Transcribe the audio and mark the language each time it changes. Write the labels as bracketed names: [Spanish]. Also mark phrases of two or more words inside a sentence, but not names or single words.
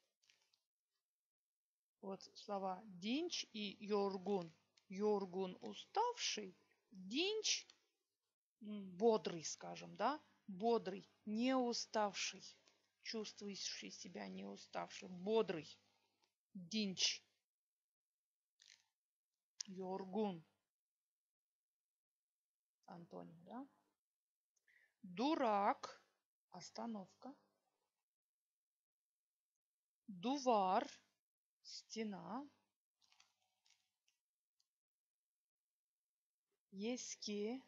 [Russian] Вот слова dinç и yorgun. Yorgun уставший. Dinç бодрый, скажем, да? Бодрый, не уставший. Чувствующий себя не уставшим. Бодрый. [Gagauz] Dinç. Yorgun. [Russian] Антоним, да? Дурак. Остановка. Дувар. Стена. Eski.